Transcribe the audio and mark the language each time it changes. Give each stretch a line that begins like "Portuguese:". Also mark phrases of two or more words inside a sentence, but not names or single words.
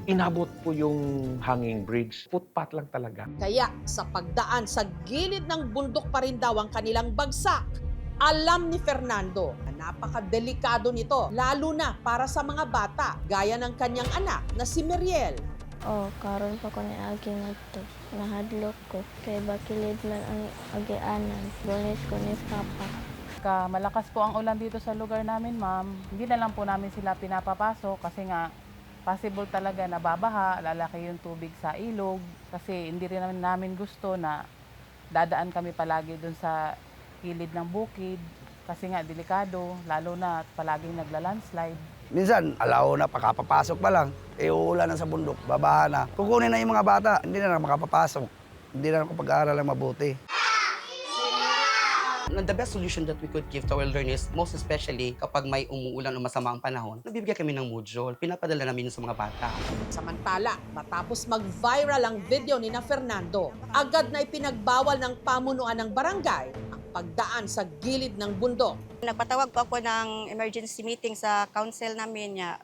Filipino: Inabot po yung
English: hanging bridge.
Filipino: Footpath lang talaga. Kaya sa pagdaan sa gilid ng bundok pa rin daw ang kanilang bagsak. Alam ni Fernando na napakadelikado nito, lalo na para sa mga bata, gaya ng kanyang anak na si Meriel.
Cebuano: Karon pa ko ni agi ngadto. Nahadlok ko kay bakilid man ang agianan. Bonus ko ni Papa.
Filipino: Malakas po ang ulan dito sa lugar namin, ma'am. Hindi na lang po namin sila pinapapasok kasi nga possible talaga na babaha, lalaki yung tubig sa ilog. Kasi hindi rin namin gusto na dadaan kami palagi dun sa gilid ng bukid. Kasi nga delikado, lalo na palaging nagla-landslide. Minsan, alaw na, pakapapasok pa lang, uulan na sa bundok, babaha na. Kukunin na yung mga bata, hindi na makapapasok. Hindi na makapag-aaral ng mabuti.
English: The best solution that we could give to our learners, most especially
Filipino: kapag may umuulan o masama ang panahon, nagbibigay kami ng module. Pinapadala namin yun sa mga bata. Samantala, matapos mag-viral ang video ni na Fernando, agad na ipinagbawal ng pamunuan ng barangay ang pagdaan sa gilid ng bundok. Nagpatawag po ako ng
English: emergency meeting
Filipino: sa council namin niya.